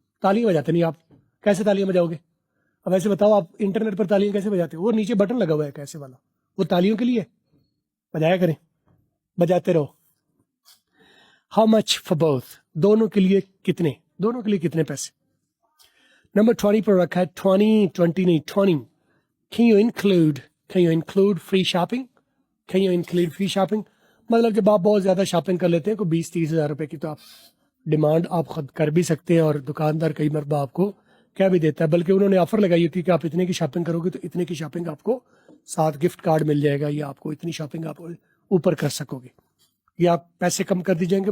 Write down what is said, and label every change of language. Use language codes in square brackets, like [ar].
[hi] तालियां बजाते नहीं आप, कैसे तालियां बजाओगे? अब ऐसे बताओ, आप इंटरनेट पर तालियां कैसे बजाते हो? वो नीचे बटन लगा हुआ है कैसे वाला, वो तालियों के लिए. बजाया करें, बजाते रहो. [en] how much for both, [hi] दोनों के लिए कितने, दोनों के लिए कितने पैसे. नंबर 20 पर रखा है 20 नहीं 20. [en] Can you include free shopping? Can you include free shopping? [hi] मतलब जब आप बहुत ज़्यादा शॉपिंग कर लेते हैं को 20-30 हज़ार रुपए की, तो आप डिमांड आप खुद कर भी सकते हैं और दुकानदार कई मरतबा आपको क्या भी देता है. बल्कि उन्होंने ऑफर लगाई होती है कि आप इतने की शॉपिंग करोगे तो इतने की शॉपिंग आपको साथ गिफ्ट कार्ड मिल जाएगा, या आपको इतनी शॉपिंग आप ऊपर कर सकोगे, या आप पैसे कम कर दी जाएंगे.